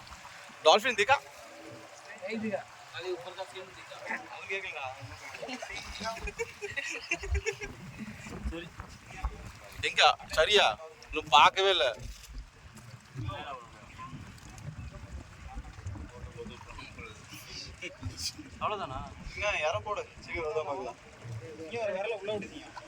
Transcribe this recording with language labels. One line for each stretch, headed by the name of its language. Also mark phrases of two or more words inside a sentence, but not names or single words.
Hindi: डॉल्फिन देखा? नहीं दिखा, खाली ऊपर का सीन दिखा।
Tamil: எங்க சரியா இன்னும் பார்க்கவே இல்லை. அவ்வளோதானா? இற போடு சீக்கிரம் தான் பார்க்கலாம். இங்கே ஒரு விரல உள்ள விடுதீங்க.